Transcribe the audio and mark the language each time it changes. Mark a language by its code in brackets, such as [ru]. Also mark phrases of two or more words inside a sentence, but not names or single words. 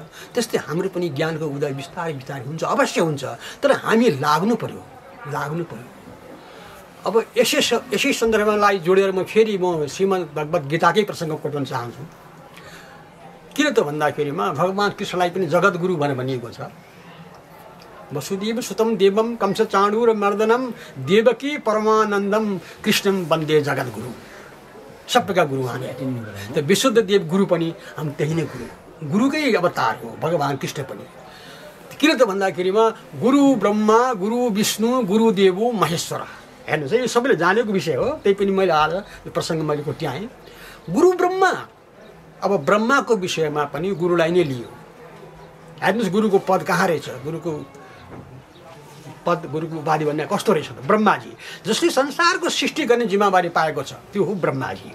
[ne] त्यस्तै हाम्रो पनि ज्ञानको उदय बिस्तारै बिस्तारै हुन्छ, अवश्य हुन्छ, तर हामी लाग्नु पर्यो। अब यसै सन्दर्भलाई जोडेर म श्रीमद् भगवत गीताकै प्रसङ्ग कोट्न चाहन्छु। किन त भन्दाखेरिमा भगवान कृष्णलाई पनि जगत गुरु भनेर भनिएको छ। [sa] वसुदेव सुतम देवम कंस चाणूर मर्दनम देवकी परमानन्दम कृष्णम वन्दे जगत गुरु। [ne] सबका गुरु हामी। त विशुद्ध देव गुरु पनि हामी त्यही नै गुरुकै अवतार हो भगवान कृष्ण पनि। किन त भन्दाखेरिमा [sa] गुरु ब्रह्मा, गुरु विष्णु, गुरुदेव महेश्वर। [ne] हेर्नुहोस् है, यो सबैले जानेको विषय हो, त्यही पनि मैले आज यो प्रसङ्ग मैले कोट्याएँ। [sa] गुरु ब्रह्मा, [ne] अब ब्रह्माको विषयमा पनि गुरुलाई नै लियो। हेर्नुहोस् गुरुको पद कहाँ रहेछ, गुरुको उपाधि भन्ने कस्तो रहेछ त? ब्रह्माजी, जसले संसारको सृष्टि गर्ने जिम्मेवारी पाएको छ, त्यो हो ब्रह्माजी।